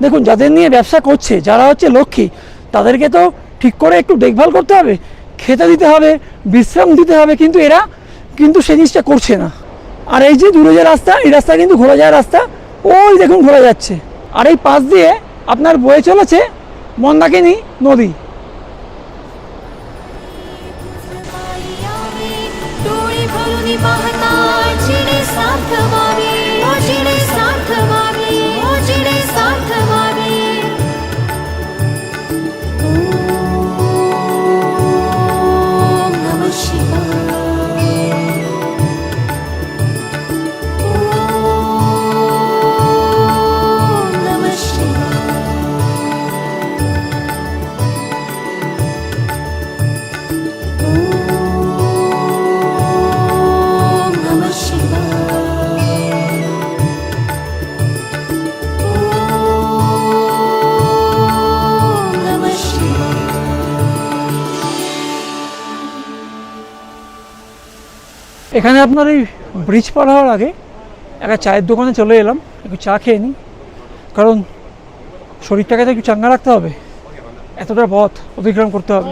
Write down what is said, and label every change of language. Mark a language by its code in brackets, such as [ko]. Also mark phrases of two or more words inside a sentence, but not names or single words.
[bn] দেখুন যাদের নিয়ে ব্যবসা করছে, যারা হচ্ছে লক্ষ্মী, তাদেরকে তো ঠিক করে একটু দেখভাল করতে হবে, খেতে দিতে হবে, বিশ্রাম দিতে হবে, কিন্তু এরা কিন্তু সেই জিনিসটা করছে না। আর এই যে দূরে যে রাস্তা, এই রাস্তা কিন্তু ঘোরা যায় রাস্তা, ওই দেখুন ঘোরা যাচ্ছে। আর এই পাশ দিয়ে আপনার বয়ে চলেছে মন্দাকিনী নদী। [mr] पायी यावे डोळे भरून पाहता चिरे साथ व्हावे ओ चिरे साथ व्हावे ओ चिरे साथ व्हावे [sa] ओम नमः शिवाय ओम नमः शिवाय ओम नमः शिवाय ओम नमः शिवाय [bn] এখানে আপনার এই ব্রিজ পার হওয়ার আগে একটা চায়ের দোকানে চলে এলাম, একটু চা খেয়ে নিই, কারণ শরীরটাকে তো একটু চাঙ্গা রাখতে হবে, এতটা পথ অতিক্রম করতে হবে।